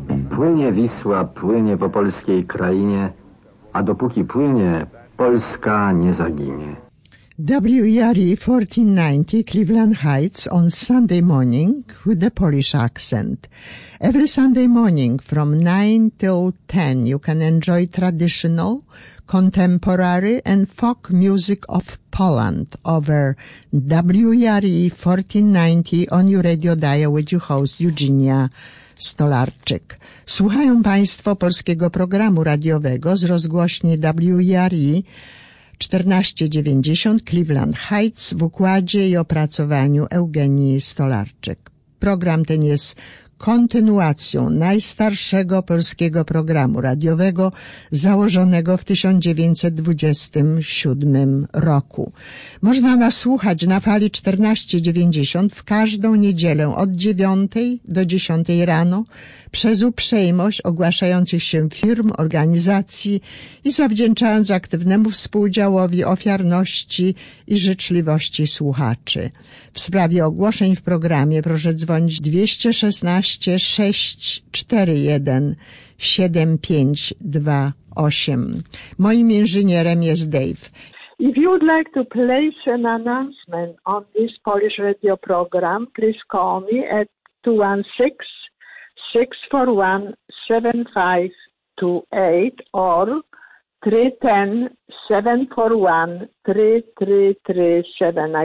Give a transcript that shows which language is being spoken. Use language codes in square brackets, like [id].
[pl] płynie Wisła, płynie w opolskiej krainie, a dopóki płynie, Polska nie zaginie. [en] WERE 1490 Cleveland Heights on Sunday morning with the Polish accent. Every Sunday morning from 9 till 10 you can enjoy traditional, contemporary and folk music of Poland over WERE 1490 on your radio dial with your host Eugenia Stolarczyk. [pl] Słuchają Państwo polskiego programu radiowego z rozgłośni WERE 1490 Cleveland Heights w układzie i opracowaniu Eugenii Stolarczyk. Program ten jest kontynuacją najstarszego polskiego programu radiowego założonego w 1927 roku. Można nas słuchać na fali 1490 w każdą niedzielę od 9 do 10 rano przez uprzejmość ogłaszających się firm, organizacji i zawdzięczając aktywnemu współdziałowi ofiarności i życzliwości słuchaczy. W sprawie ogłoszeń w programie proszę dzwonić 216-641-7528. Moim inżynierem jest Dave. [en] If you would like to place an announcement on this Polish radio program, please call me at 216-641-7528 or 310-741-3337.